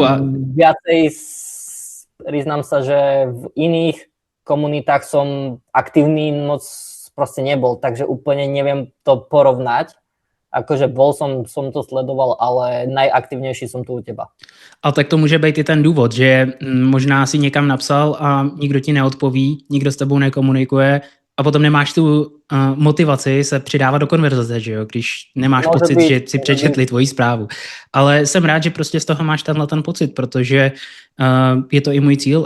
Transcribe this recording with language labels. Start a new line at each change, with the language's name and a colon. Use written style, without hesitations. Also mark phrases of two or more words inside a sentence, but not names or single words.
Slovak: Viacej priznám sa, že v iných komunitách som aktívny moc proste nebol, takže úplne neviem to porovnať. Akože som to sledoval, ale najaktívnejší som tu u teba.
Czech: Ale tak to může být i ten důvod, že možná si někam napsal a nikdo ti neodpoví, nikdo s tebou nekomunikuje a potom nemáš tu motivaci se přidávat do konverzace, že jo? Když nemáš pocit, že si přečetli tvoji zprávu. Ale jsem rád, že prostě z toho máš tenhle ten pocit, protože je to i můj cíl.